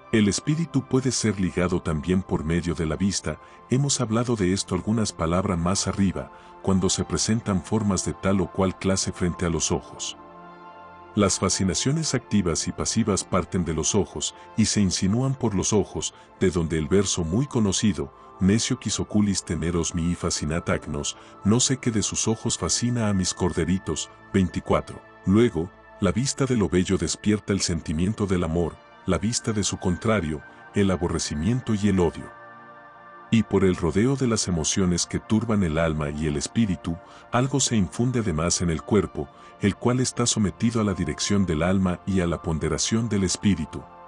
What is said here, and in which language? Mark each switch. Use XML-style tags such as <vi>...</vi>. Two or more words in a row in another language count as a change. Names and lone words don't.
<es>El espíritu puede ser ligado también por medio de la vista, hemos hablado de esto algunas palabras más arriba, cuando se presentan formas de tal o cual clase frente a los ojos. Las fascinaciones activas y pasivas parten de los ojos y se insinúan por los ojos, de donde el verso muy conocido,</es> <la>necio quis oculis teneros mihi fascinat agnos,</la> <es>no sé qué de sus ojos fascina a mis corderitos, 24. Luego, la vista de lo bello despierta el sentimiento del amor, la vista de su contrario, el aborrecimiento y el odio. Y por el rodeo de las emociones que turban el alma y el espíritu, algo se infunde además en el cuerpo, el cual está sometido a la dirección del alma y a la ponderación del espíritu.</es>